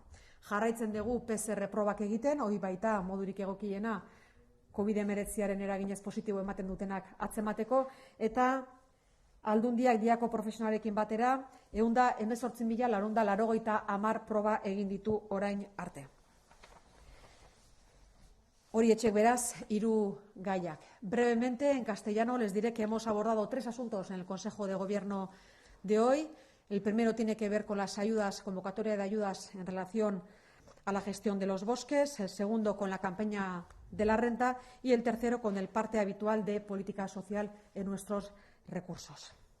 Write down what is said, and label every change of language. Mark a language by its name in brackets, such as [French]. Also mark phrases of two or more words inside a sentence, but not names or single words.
[Basque] Jarraitzen dugu PCR probak egiten, hori baita modurik egokiena, COVID-19 eraginez positibo ematen dutenak atzemateko, eta Aldundiak diako profesionalekin batera, 118.980 proba egin ditu orain arte. Hori etxek beraz, 3 gaiak. [Spanish] Brevemente, en castellano, les diré que hemos abordado 3 asuntos en el Consejo de Gobierno de hoy. El primero tiene que ver con las ayudas, convocatoria de ayudas en relación a la gestión de los bosques, el segundo con la campaña de la renta y el tercero con el parte habitual de política social en nuestros recursos.